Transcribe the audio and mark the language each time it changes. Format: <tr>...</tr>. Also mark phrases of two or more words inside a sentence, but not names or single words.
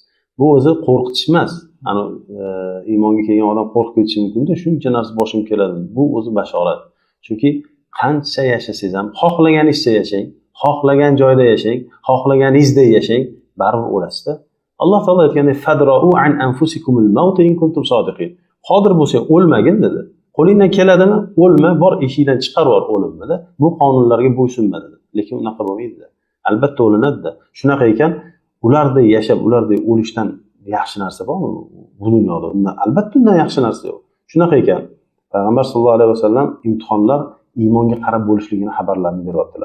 <uz>Bu o'zi qo'rqitish emas. Ana iymonga kelgan odam qo'rqib ketishi mumkin-da, shuncha narsa boshim keladi. Bu o'zi bashorat. Chunki qancha yashasangiz ham, xohlaganingizcha yashang, xohlagan joyda yashang, xohlaganingizda yashang, baribir o'lasizda. Alloh taolo aytgandek,</uz> <ar>فادرءوا عن أنفسكم الموت إن كنتم صادقين.</ar> <uz>Qodir bo'lsa o'lmagin dedi. Qo'lingdan keladimi? O'lma, bor eshikdan chiqarib yubor o'limni-da. Bu qonunlarga bo'ysunma dedi. Lekin unaqa bo'lmaydi. Albatta o'linadi-da. Shunaqa ekan, ularda yashab, ularda o'lishdan yaxshi narsa bormi bu dunyoda? Albatta undan yaxshi narsa yo'q. Shunaqa ekan, Payg'ambar</uz> <ar>صلى الله عليه وسلم</ar> <uz>imtihonlar iymonga qarab bo'lishligini xabarlarini beryaptilar.</uz>